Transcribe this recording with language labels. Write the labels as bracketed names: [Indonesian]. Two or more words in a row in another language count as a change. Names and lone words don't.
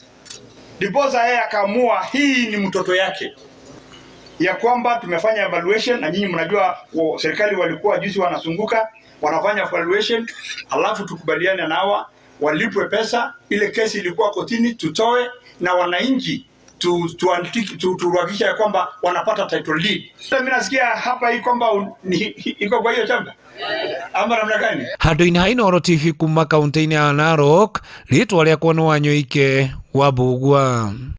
[Swahili] Diposa yeye akaamua hii ni mtoto yake, ya kwamba tumefanya evaluation na nyinyi mnajua serikali walikuwa juzi wanazunguka wanafanya evaluation, alafu tukubaliane nawa walipwe pesa. Ile kesi ilikuwa kotini, tutoe na wananchi tuhakikisha ya kwamba wanapata [English] title deed. [Swahili] Mimi nasikia hapa hii kwamba iko kwa hiyo chamba. Ama namna gani? [Kikuyu] Handu-ini ha Inooro TV kuma kaunti-ini ya Narok, ritwa riakwa ni Wanyoike wa Bugwa.